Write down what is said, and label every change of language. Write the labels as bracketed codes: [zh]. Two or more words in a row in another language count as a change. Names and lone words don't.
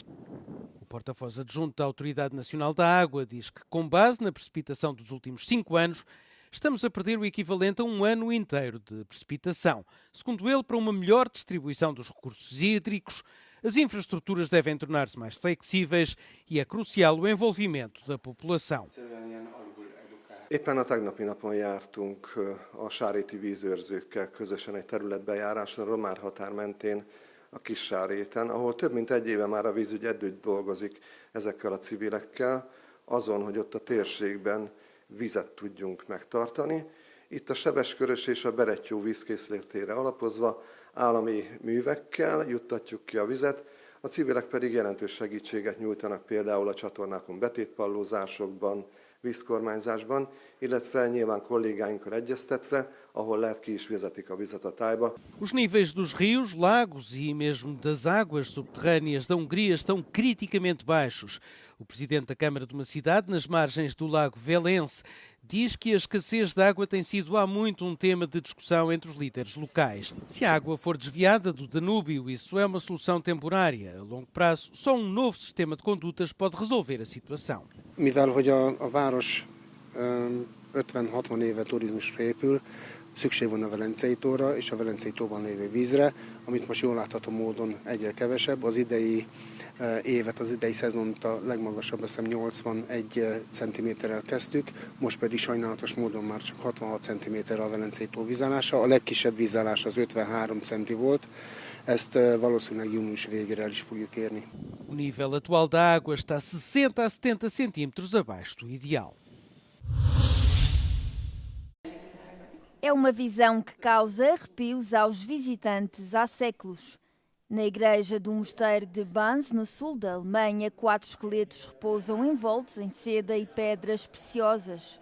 [pt] O porta-voz adjunto da Autoridade Nacional da Água diz que, com base na precipitação dos últimos 5 anos, estamos a perder o equivalente a um ano inteiro de precipitação. Segundo ele, para uma melhor distribuição dos recursos hídricos, as infraestruturas devem tornar-se mais flexíveis e é crucial o envolvimento da população. [hu] Éppen a tegnapi napon jártunk a sáréti vízőrzőkkel közösen egy területbejárásra Romár határ mentén a Kissáréten, ahol több mint 1 éve már a vízügy együtt dolgozik ezekkel a civilekkel, azon, hogy ott a térségben vizet tudjunk megtartani. Itt a Sebeskörös és a Berettyó vízkészletére alapozva állami művekkel juttatjuk ki a vizet, a civilek pedig jelentős segítséget nyújtanak például a csatornákon betétpallózásokban, vízkormányzásban, illetve nyilván kollégáinkkal egyeztetve, ahol lehet ki is vezetik a vizet a tájba. [pt] Os níveis dos rios, lagos e mesmo das águas subterrâneas da Hungria estão criticamente baixos. O presidente da Câmara de uma cidade, nas margens do lago Velense, diz que a escassez de água tem sido há muito um tema de discussão entre os líderes locais. Se a água for desviada do Danúbio, isso é uma solução temporária. A longo prazo, só um novo sistema de condutas pode resolver a situação. [hu] Mivel hogy a város 50-60 éve turizmusra épül, szükség van a Velencei tóra és a Velencei tóban lévő vízre, amit most jól látható módon egyre kevesebb. Az idei évet, az idei szezont a legmagasabb, azt hiszem 81 cm-rel kezdtük, most pedig sajnálatos módon már csak 66 cm a Velencei tó vízállása. A legkisebb vízállás az 53 cm volt, ezt valószínűleg június végére el is fogjuk érni. [pt] O nível atual da água está 60 a 70 centímetros abaixo do ideal. É uma visão que causa arrepios aos visitantes há séculos. Na igreja do mosteiro de Banz, no sul da Alemanha, 4 esqueletos repousam envoltos em seda e pedras preciosas.